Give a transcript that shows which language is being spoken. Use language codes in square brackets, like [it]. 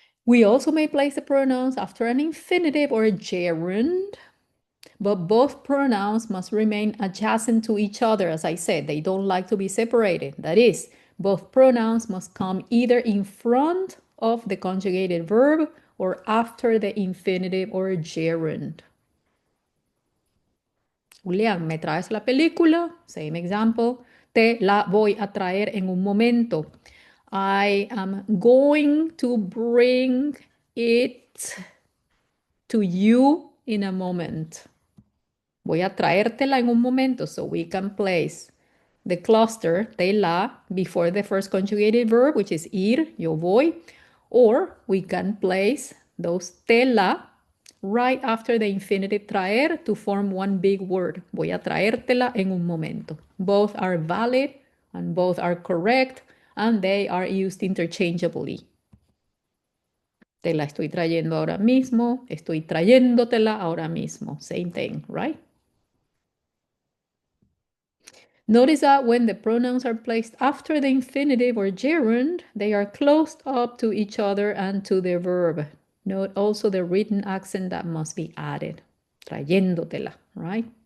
[en] We also may place the pronouns after an infinitive or a gerund, but both pronouns must remain adjacent to each other. As I said, they don't like to be separated. That is, both pronouns must come either in front of the conjugated verb or after the infinitive or gerund. [es] Julián, ¿me traes la película? [en] Same example. [es] Te la voy a traer en un momento. [en] I am going to bring it to you in a moment. [es] Voy a traértela en un momento, [en] so we can place the cluster te la before the first conjugated verb, which is ir, yo voy, or we can place those te la right after the infinitive traer to form one big word. [es] Voy a traértela en un momento. [en] Both are valid and both are correct and they are used interchangeably. [es] Te la estoy trayendo ahora mismo, estoy trayéndotela ahora mismo. [en] Same thing, right? Notice that when the pronouns are placed after the infinitive or gerund, they are closed up to each other and to the verb. Note also the written accent that must be added. Trayéndotela, right?